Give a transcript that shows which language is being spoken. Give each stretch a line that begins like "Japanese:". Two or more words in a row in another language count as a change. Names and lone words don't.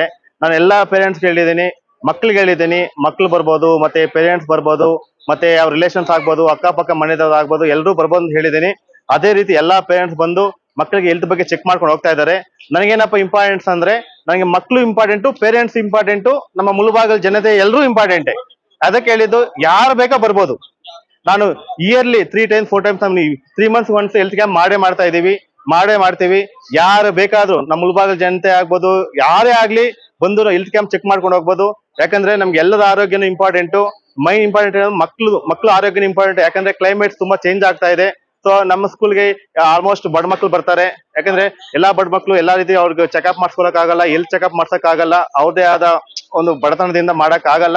Kannada: ನಾನು ಎಲ್ಲಾ ಪೇರೆಂಟ್ಸ್ ಹೇಳಿದ್ದೀನಿ, ಮಕ್ಳಿಗೆ ಹೇಳಿದ್ದೀನಿ, ಮಕ್ಳು ಬರ್ಬೋದು, ಮತ್ತೆ ಪೇರೆಂಟ್ಸ್ ಬರ್ಬೋದು, ಮತ್ತೆ ಅವ್ರ ರಿಲೇಷನ್ಸ್ ಆಗ್ಬೋದು, ಅಕ್ಕಪಕ್ಕ ಮನೆದವ್ರು ಆಗ್ಬೋದು, ಎಲ್ಲರೂ ಬರ್ಬೋದು ಅಂತ ಹೇಳಿದ್ದೀನಿ. ಅದೇ ರೀತಿ ಎಲ್ಲಾ ಪೇರೆಂಟ್ಸ್ ಬಂದು ಮಕ್ಕಳಿಗೆ ಹೆಲ್ತ್ ಬಗ್ಗೆ ಚೆಕ್ ಮಾಡ್ಕೊಂಡು ಹೋಗ್ತಾ ಇದ್ದಾರೆ. ನನಗೇನಪ್ಪ ಇಂಪಾರ್ಟೆಂಟ್ಸ್ ಅಂದ್ರೆ, ನನಗೆ ಮಕ್ಕಳು ಇಂಪಾರ್ಟೆಂಟು, ಪೇರೆಂಟ್ಸ್ ಇಂಪಾರ್ಟೆಂಟು, ನಮ್ಮ ಮುಳುಬಾಗಲ್ ಜನತೆ ಎಲ್ಲರೂ ಇಂಪಾರ್ಟೆಂಟೆ. ಅದಕ್ಕೆ ಹೇಳಿದ್ದು ಯಾರು ಬೇಕಾ ಬರ್ಬೋದು. ನಾನು ಇಯರ್ಲಿ 3
English: times 4 times 3 months once health camp
Kannada: ಮಾಡ್ತೀವಿ. ಯಾರು ಬೇಕಾದ್ರೂ ನಮ್ಮ ಮುಳುಬಾಗಲ್ ಜನತೆ ಆಗ್ಬೋದು, ಯಾರೇ ಆಗ್ಲಿ ಬಂದು
English: health camp check
Kannada: ಮಾಡ್ಕೊಂಡು ಹೋಗ್ಬೋದು. ಯಾಕಂದ್ರೆ ನಮ್ಗೆ ಎಲ್ಲರ ಆರೋಗ್ಯನೂ ಇಂಪಾರ್ಟೆಂಟು,
English: main important
Kannada: ಮಕ್ಳು ಆರೋಗ್ಯನೂ ಇಂಪಾರ್ಟೆಂಟ್. ಯಾಕಂದ್ರೆ ಕ್ಲೈಮೇಟ್ ತುಂಬಾ ಚೇಂಜ್ ಆಗ್ತಾ ಇದೆ. ಸೊ ನಮ್ಮ ಸ್ಕೂಲ್ಗೆ ಆಲ್ಮೋಸ್ಟ್ ಬಡ ಮಕ್ಳು ಬರ್ತಾರೆ. ಯಾಕಂದ್ರೆ ಎಲ್ಲಾ ಬಡ ಮಕ್ಳು ಎಲ್ಲಾ ರೀತಿ ಅವ್ರಿಗೆ ಚೆಕಪ್ ಮಾಡ್ಸ್ಕೊಳಕ್ ಆಗಲ್ಲ,
English: health checkup
Kannada: ಮಾಡ್ಸಕ್ ಆಗಲ್ಲ, ಅವ್ರದೇ ಆದ ಒಂದು ಬಡತನದಿಂದ ಮಾಡಕ್ ಆಗಲ್ಲ.